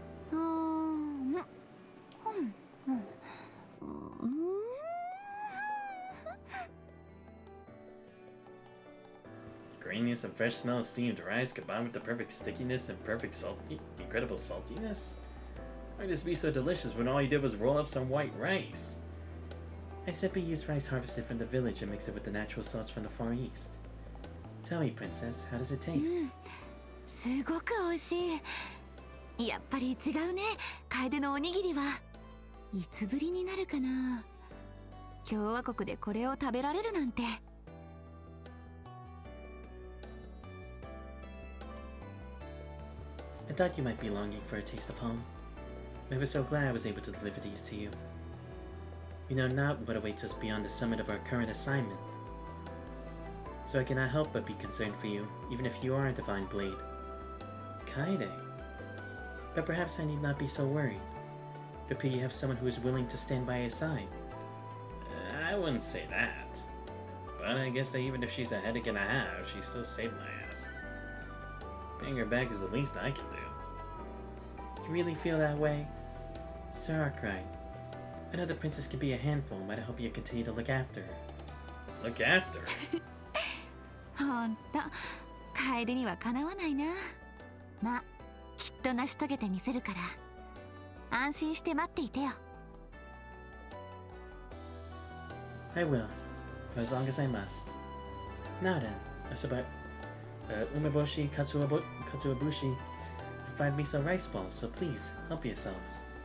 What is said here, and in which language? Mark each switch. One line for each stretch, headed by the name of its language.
English: Graininess and fresh smell of steamed rice combined with the perfect stickiness and incredible saltiness? Why would this be so delicious when all you did was roll up some white rice? I simply used rice harvested from the village and mixed it with the natural salts from the Far East. Tell me, Princess, how does it taste?
Japanese: すごく美味しい。やっぱり違うね、楓のおにぎりは。いつぶりになるかな。共和国でこれを食べられるなんて。
English: I thought you might be longing for a taste of home. I'm ever so glad I was able to deliver these to you. We know not what awaits us beyond the summit of our current assignment. So I cannot help but be concerned for you, even if you are a divine blade. Kaede. But perhaps I need not be so worried. It appears you have someone who is willing to stand by your side. I wouldn't say that. But I guess that even if she's a headache and a half, she still saved my ass. Paying her back is the least I can do. You really feel that way? Sir Arkwright, I know the princess can be a handful, but I hope you continue to look after her. Look after her?
Japanese: ほんと、楓にはかなわないな。まあ、きっと成し遂げてみせるから、安心して待っていてよ。
English: I will, for as long as I must. Now then, that's about umeboshi katsuobushi, 5 miso rice balls, so please, help yourselves.